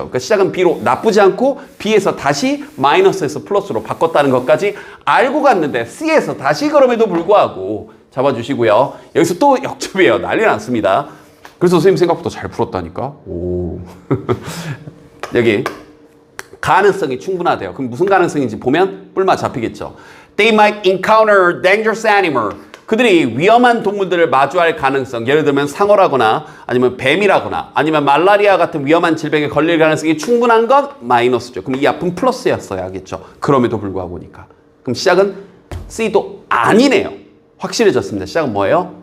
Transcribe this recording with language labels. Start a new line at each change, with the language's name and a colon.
Korean: 그러니까 시작은 B로 나쁘지 않고 B에서 다시 마이너스에서 플러스로 바꿨다는 것까지 알고 갔는데 C에서 다시 그럼에도 불구하고 잡아주시고요. 여기서 또 역접이에요. 난리 났습니다. 그래서 선생님 생각보다 잘 풀었다니까. 오. 여기 가능성이 충분하대요. 그럼 무슨 가능성인지 보면 뿔마 잡히겠죠.
English: They might encounter dangerous animal.
Korean: 그들이 위험한 동물들을 마주할 가능성, 예를 들면 상어라거나 아니면 뱀이라거나 아니면 말라리아 같은 위험한 질병에 걸릴 가능성이 충분한 건 마이너스죠. 그럼 이 앞은 플러스였어야겠죠. 그럼에도 불구하고니까. 그럼 시작은 C도 아니네요. 확실해졌습니다. 시작은 뭐예요?